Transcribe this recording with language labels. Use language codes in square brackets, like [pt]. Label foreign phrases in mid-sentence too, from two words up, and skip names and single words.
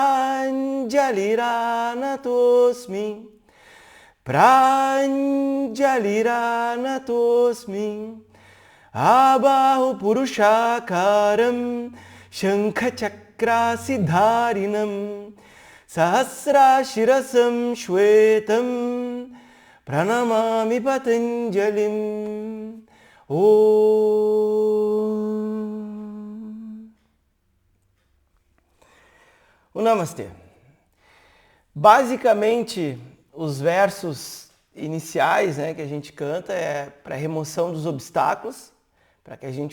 [sa] Pranjaliranatosmi Pranjaliranatosmi Abahu Purushakaram Shankha Sidharinam Sahasrashirasam Shwetam Pranamami Patanjalim. [pt] O Namastê. Basicamente, os versos iniciais, né, que a gente canta é para remoção dos obstáculos, para que a gente